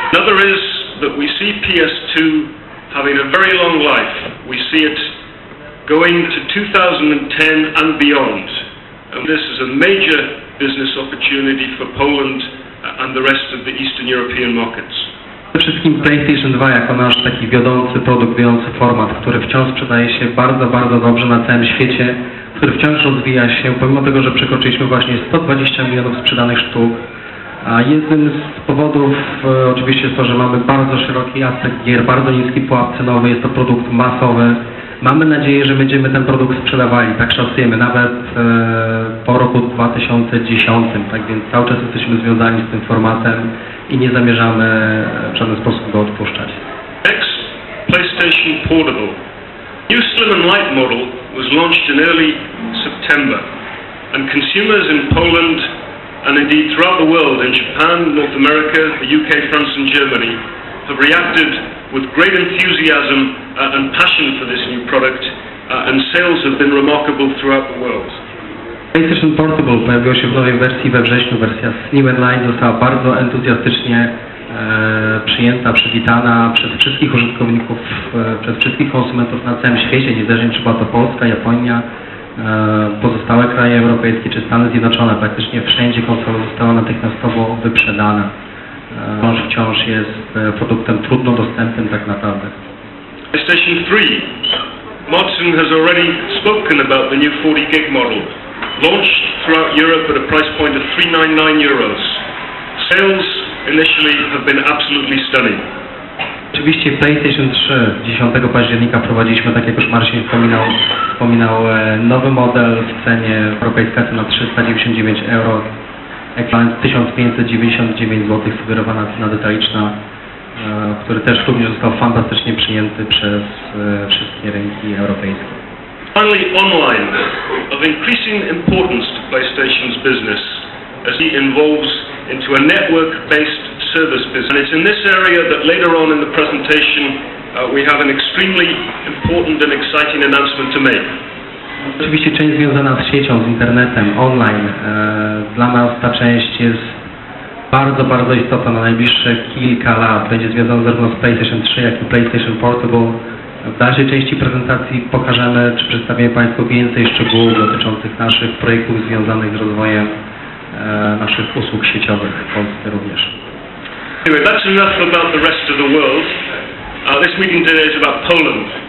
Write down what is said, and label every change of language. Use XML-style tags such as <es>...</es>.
<en>Another is that we see PS2 having a very long life. We see it going to 2010 and beyond. And this is a major business opportunity for Poland and the rest of the Eastern European markets.</en> <pl>Przede wszystkim PlayStation 2 jako nasz taki wiodący produkt, wiodący format, który wciąż sprzedaje się bardzo, bardzo dobrze na całym świecie, który wciąż rozwija się, pomimo tego, że przekroczyliśmy właśnie 120 milionów sprzedanych sztuk. A jednym z powodów oczywiście jest to, że mamy bardzo szeroki aspekt gier, bardzo niski pułap cenowy, jest to produkt masowy. Mamy nadzieję, że będziemy ten produkt sprzedawali, tak szacujemy, nawet po roku 2010, tak więc cały czas jesteśmy związani z tym formatem i nie zamierzamy w żaden sposób go odpuszczać.</pl> <en>Next, PlayStation Portable. New slim and light model was launched in early September, and consumers in Poland and indeed throughout the world, in Japan, North America, the UK, France and Germany, have reacted with great enthusiasm and passion for this new product, and sales have been remarkable throughout the world.</en> <pl>PlayStation Portable pojawiło się w nowej wersji we wrześniu. Wersja Slim and Light została bardzo entuzjastycznie przyjęta, przywitana przez wszystkich użytkowników, przez wszystkich konsumentów na całym świecie, niezależnie czy była to Polska, Japonia, pozostałe kraje europejskie czy Stany Zjednoczone. Praktycznie wszędzie konsola została natychmiastowo wyprzedana. Wciąż jest produktem trudno dostępnym tak naprawdę.</pl> <en>PlayStation 3. Martin has already spoken about the new 40 gig model. Launched throughout Europe at a price point of €399. Sales initially have been absolutely stunning.</en> <pl>Oczywiście PlayStation 3 10 października wprowadziliśmy, tak jak już Marcin wspominał, nowy model w cenie, europejska cena 399 euro, ekwiwalent 1599 zł, sugerowana cena detaliczna, który też również został fantastycznie przyjęty przez wszystkie rynki europejskie.</pl> <en>Finally, online, of increasing importance to PlayStation's business, as it involves into a network-based service business. And it's in this area that later on in the presentation we have an extremely important and exciting announcement to make.</en> <pl>Oczywiście część związana z siecią, z internetem, online, dla nas ta część jest bardzo, bardzo istotna na najbliższe kilka lat. Będzie związana zarówno z PlayStation 3, jak i PlayStation Portable. W dalszej części prezentacji pokażemy, czy przedstawimy Państwu więcej szczegółów dotyczących naszych projektów związanych z rozwojem naszych usług sieciowych w Polsce również.</pl> <en>Anyway, that's enough about the rest of the world. This meeting today is about Poland.</en>